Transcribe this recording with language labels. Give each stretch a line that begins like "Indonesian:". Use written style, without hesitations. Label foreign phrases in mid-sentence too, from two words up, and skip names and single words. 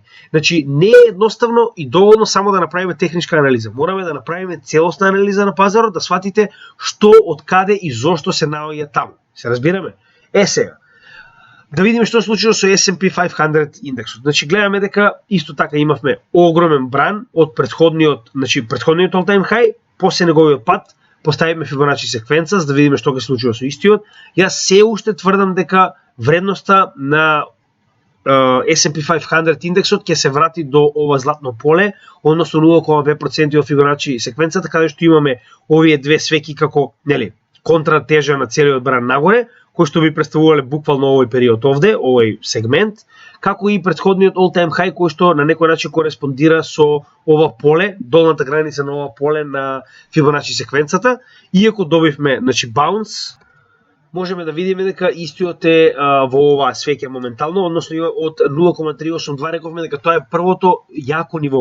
Macedonian: Значи, не е едноставно и доволно само да направиме техничка анализа. Мораме да направиме целосна анализа на пазарот, да сватите што, од каде и зошто се наоѓа таму. Се разбираме? Сега. Да видиме што се случило со S&P 500 индексот. Значи гледаме дека исто така имавме огромен бран од претходниот
English: all-time high,
Macedonian: после неговиот пат поставиме Фибоначи секвенца за да видиме што ќе се случува со истиот. Јас се уште тврдам дека вредноста на S&P 500 индексот ќе се врати до ова златно поле, односно 0,5% од Фибоначи секвенцата, каде што имаме овие две свеки како, контратежа на целиот бран нагоре, кои што би представувале буквално овој период овде, овој сегмент, како и претходниот
English: all-time high
Macedonian: кој што на некој начин кореспондира со ова поле, долната граница на ова поле на Фибоначи секвенцата, иако добивме, значи, bounce, можеме да видиме дека истиот е во оваа свеќа моментално, односно од 0,382 рековме дека тоа е првото јако ниво.